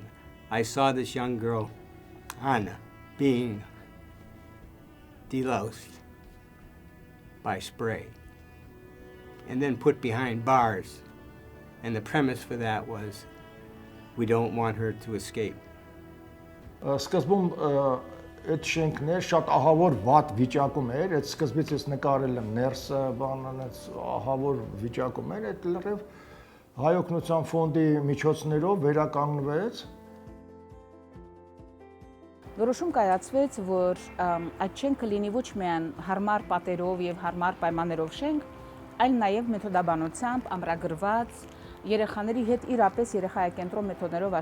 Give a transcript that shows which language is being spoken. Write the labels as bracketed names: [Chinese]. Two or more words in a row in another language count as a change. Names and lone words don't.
[English] I saw this young girl, Anna, being deloused by spray and then put behind bars. And the premise for that was, we don't want her to escape. [Armenian] Սկզբում այդ շենքներ շատ ահավոր վատ վիճակում էր, այդ սկզբից ես նկարել եմ ներսը, բանանից ահավոր վիճակում էր, այդ լրիվ Հայ օգնության ֆոնդի միջոցներով վերականգնվեց։ Որոշում կայացվեց, որ այդ շենքը լինի ոչ միայն հարմար պատերով եւ հարմար պայմաններով շենք, այլ նաեւ մեթոդաբանությամբ ամրագրված երեխաների հետ իրապես երեխայակենտրոն մեթոդներով